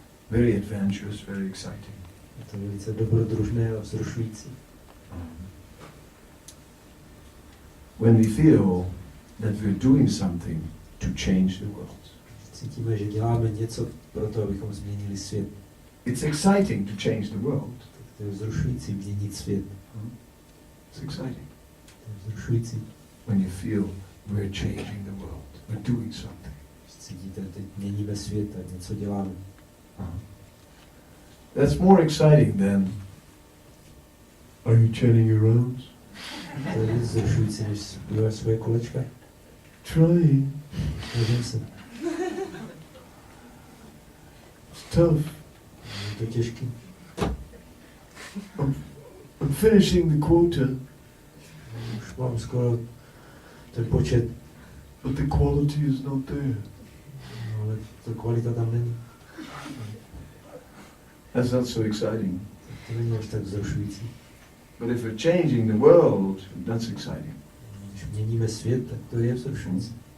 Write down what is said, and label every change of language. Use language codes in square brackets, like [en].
[en] Very adventurous, very exciting. [cs] Je to velice dobrodružné a vzrušující. [en] When we feel that we're doing something to change the world. [cs] Cítíme, že děláme něco pro to, abychom změnili svět. [en] It's exciting to change the world. [cs] To je vzrušující měnit svět. [en] It's exciting. [cs] To je vzrušující. [en] When you feel we're changing the world, we're doing something. [cs] Cítíte, teď měníme svět a něco děláme. [en] That's more exciting than are you chanting your rounds? [cs] To je víc vzrušující, než zpívat svoje kolečka. [en] Trying. [cs] Snažím se. [en] It's tough. [cs] Je to těžký. [en] I'm finishing the quota. [cs] Už mám skoro ten počet. [en] But the quality is not there. [cs] No, ale ta kvalita tam není. [en] That's not so exciting. [cs] To není až tak vzrušující. [en] But if we're changing the world, that's exciting. [cs] Když měníme svět, tak to je vzrušující.